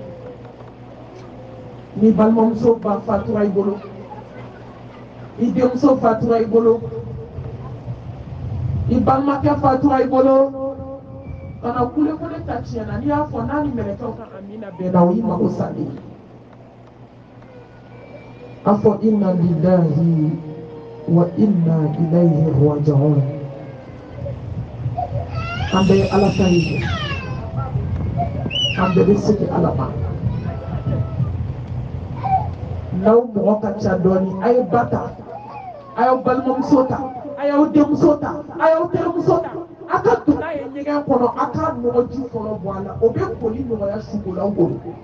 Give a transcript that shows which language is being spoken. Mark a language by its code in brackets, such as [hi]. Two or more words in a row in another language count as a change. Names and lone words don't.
[bm] ni balimamuso ba fatura I bolo I denmuso fatura I bolo I balimakɛ fatura I bolo kana kule ko ne ta tiɲɛna n'i y'a fɔ n'a ni mɛlɛkɛw ka amina bɛnna o y'i mago salen a fɔ [ar] إنا لله وإنا إليه راجعون [bm] an bɛɛ ye Ala ta ye an bɛɛ bɛ segin Ala ma n'aw mɔgɔ ka ca dɔɔni a ye ba ta a y'aw balimamuso ta a y'aw denmuso ta a y'aw terimuso ta a ka don n'a ye ɲɛgɛn kɔnɔ a k'a nɔgɔji fɔlɔ bɔ a la o bɛ koli nɔgɔya sukolaw bolo